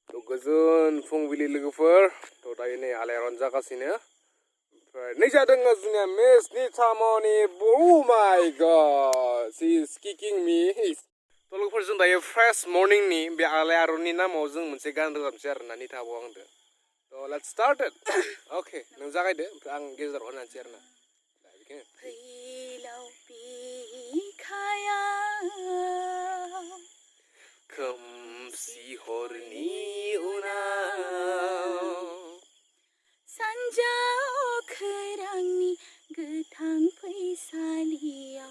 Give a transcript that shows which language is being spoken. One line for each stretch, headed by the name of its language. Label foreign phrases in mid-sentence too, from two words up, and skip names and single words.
Bodo: गोजोन फुंबिलि लोगोफोर थ' दायो नै आलायारन जागासिनो ओमफ्राय नै जादों जोंनिया मेचनि थामावनि
English: oh my god she is kicking me
Bodo: थ' लोगोफोर जों दायो फ्रेश मर्निंनि बे आलायारननि नामाव जों मोनसे गान रोजाबनोसै आरोना निथाबो आंदो थ'
English: let's start it okay
Bodo: नों जागायदो ओमफ्राय आं गेजेराव होनसै आरोना फैलाव बिखाया खोमसि हरनि उनाव सानजा अख्रांनि गोथां फैसालियाव